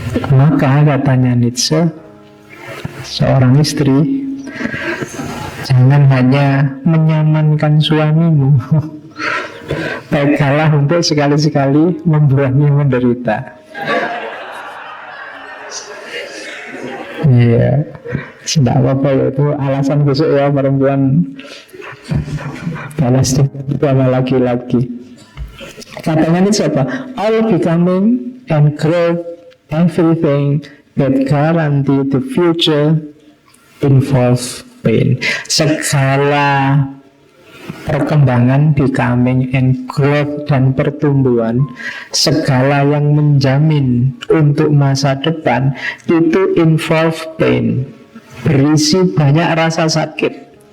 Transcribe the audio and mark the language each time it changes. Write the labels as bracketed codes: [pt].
[id] Maka katanya Nietzsche, seorang istri jangan hanya menyamankan suamimu, baiklah untuk sekali-sekali membuatnya menderita. Iya, tidak apa-apa ya, itu alasan besok ya perempuan balas sama laki-laki. Katanya ini siapa? [en] All becoming and growth, everything that guarantee the future involve pain. [id] Segala perkembangan, [en] becoming and growth [id] dan pertumbuhan, segala yang menjamin untuk masa depan itu [en] involve pain, [id] berisi banyak rasa sakit.